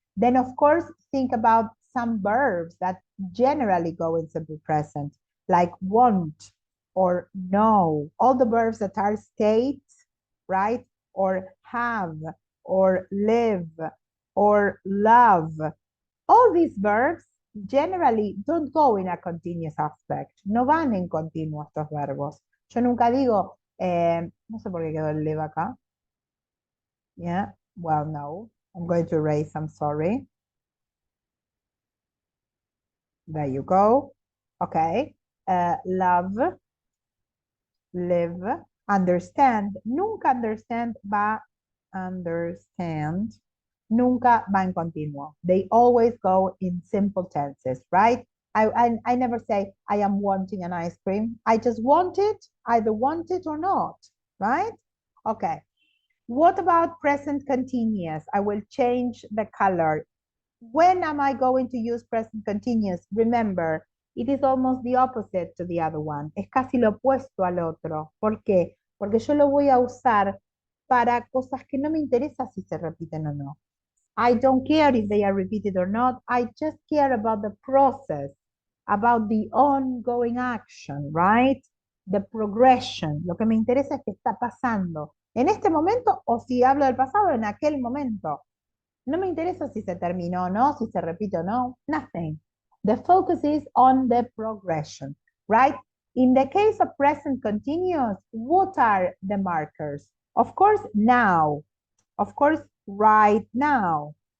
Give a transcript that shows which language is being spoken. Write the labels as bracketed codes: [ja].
[en] Then, of course, think about some verbs that generally go in simple present, like want or know. All the verbs that are states, right? Or have, or live, or love. All these verbs generally don't go in a continuous aspect. [es] No van en continuo estos verbos. Yo nunca digo, no sé por qué quedó el live acá. [en] Yeah, well, no. I'm going to erase, I'm sorry. There you go. Okay. Love, live, understand. [es] Nunca understand va understand. Nunca va en continuo. [en] They always go in simple tenses, right? I never say, I am wanting an ice cream. I just want it, either want it or not, right? Okay. What about present continuous? I will change the color. When am I going to use present continuous? Remember, it is almost the opposite to the other one. [es] Es casi lo opuesto al otro. ¿Por qué? Porque yo lo voy a usar para cosas que no me interesa si se repiten o no. [en] I don't care if they are repeated or not. I just care about the process, about the ongoing action, right? The progression. [es] Lo que me interesa es qué está pasando en este momento o si hablo del pasado en aquel momento. No me interesa si se terminó o no, si se repite o no, nothing. [en] The focus is on the progression, right? In the case of present continuous, what are the markers? Of course, now. Of course, right now.